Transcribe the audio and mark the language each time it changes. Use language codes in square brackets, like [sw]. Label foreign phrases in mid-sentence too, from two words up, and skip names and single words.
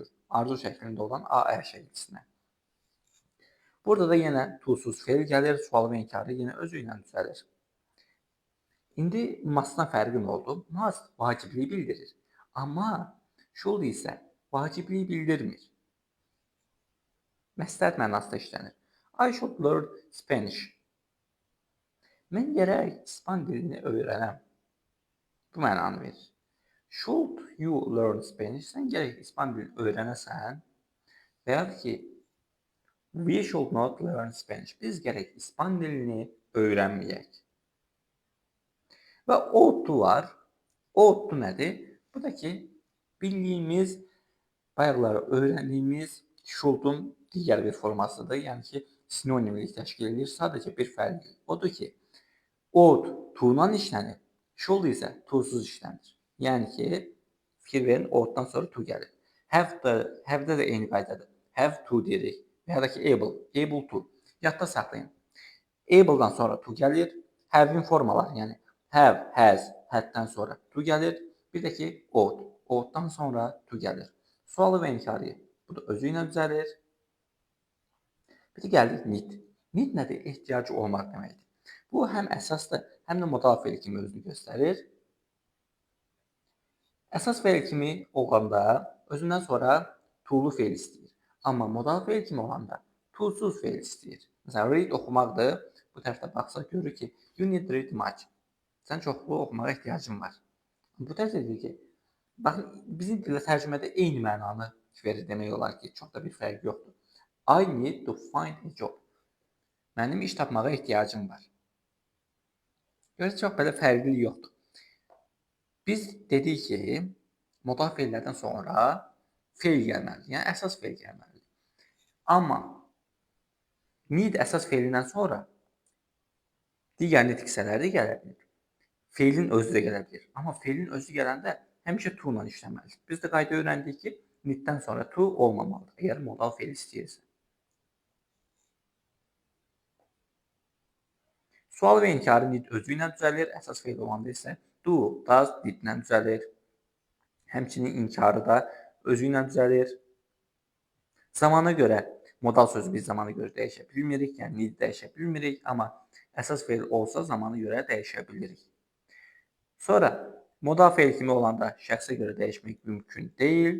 [az] Arzu şəklində olan Aə şəklisinə. Burada da yenə to-suz fe'l gəlir. Sual və inkarı yenə özü ilə düzəlir. İndi must-dan fərqi nə oldu? Must vacibliyi bildirir. Amma should isə vacibliyi bildirmir. Məsləhət mənasında işlənir. [en] I should learn Spanish. [az] Mən gərək İspan dilini öyrənəm. Bu mənanı verir. [en] Should you learn Spanish? [az] Sən gərək İspan dilini öyrənəsən. Və ya ki, [en] we should not learn Spanish. [az] Biz gərək İspan dilini öyrənməyək. Və [en] ought to [az] var. [en] Ought to [az] nədir? Bu da ki, bildiyimiz, bayaqları öyrəndiyimiz should'un digər bir formasıdır. Yəni ki, sinonimlik təşkil edir. Sadəcə bir fərqi odur ki, [en] ought to- [az] dan işlənir, should isə to-suz işlənir. Yəni ki, fikir verin, ought-dan sonra to gəlir. Have-də də eyni qaydadır. [en] Have to [az] deyirik. Və ya da ki, [en] able to. [az] Yadda saxlayın. Able-dan sonra to gəlir. Have-in formaları, yəni [en] have, has, [az] had-dən sonra to gəlir. Bir də ki, ought. Ought-dan sonra to gəlir. Sualı və inkarı. Bu da özü ilə düzəlir. Bir də gəldik need. Need nədir? Ehtiyacı olmaq deməkdir. Bu həm əsasdır, həm də modal fe'l kimi özünü göstərir. Əsas fe'l kimi olanda özündən sonra to-lu fe'l istəyir. Amma modal fe'l kimi olanda to-suz fe'l istəyir. Məsələn, read oxumaqdır. Bu tərəfdə baxsaq görürük ki, [en] you need read much. [az] Sən çoxlu oxumağa ehtiyacın var. Bu tərəfdə deyir ki, baxın, bizim dildə tərcümədə eyni mənanı verir demək olar ki, çox da bir fərq yoxdur. [en] I need to find a job. [az] Mənim iş tapmağa ehtiyacım var. Görürsünüz, çox belə fərqli yoxdur. Biz dedik ki, modal fe'llərdən sonra fe'l gəlməlidir. Yəni, əsas fe'l gəlməlidir. Amma need əsas fe'lindən sonra digər nitq hissələri gələ bilir. Fe'lin özü də gələ bilir. Amma fe'lin özü gələndə həmişə to ilə işləməlidir. Biz də qayda öyrəndik ki, need-dən sonra to olmamalıdır, əgər modal fe'l istəyirsə. Sual və inkarı need özü ilə düzəlir. Əsas fe'l olanda isə [en] do, does, [az] did-lə düzəlir. Həmçinin inkarı da özü ilə düzəlir. Zamana görə modal sözü biz zamana görə dəyişə bilmirik. Yəni need dəyişə bilmirik. Amma əsas fe'l olsa zamana görə dəyişə bilirik. Sonra modal fe'l kimi olanda şəxsə görə dəyişmək mümkün deyil.